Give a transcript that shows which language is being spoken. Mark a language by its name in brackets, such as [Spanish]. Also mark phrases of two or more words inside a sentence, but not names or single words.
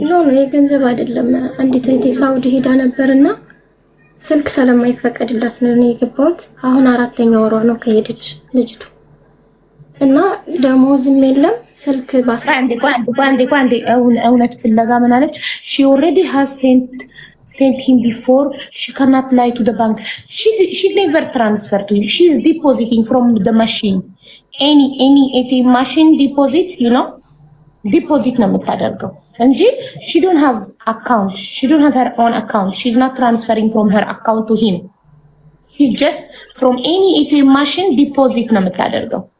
[Amharic] ነው የገንዘብ አይደለም። አንዲት እህቴ ሳውዲ ሄዳ ነበርና ስልክ ስለማይፈቀድላት ነው የገባሁት። አሁን 4ኛ ወሯ ነው ከሄደች ልጅቱ እና ደሞዝም የለም ስልክ አንዴ እውነት ፍለጋ ምን አለች? [English] she already has sent him before. She cannot lie to the bank. She never transfer to him. She is depositing from the machine. Any ATM machine deposit, deposit [Amharic] ነው የምታደርገው እንጂ [English] she don't have account. She don't have her own account. She's not transferring from her account to him. He's just from any ATM machine deposit [Amharic] ነው የምታደርገው።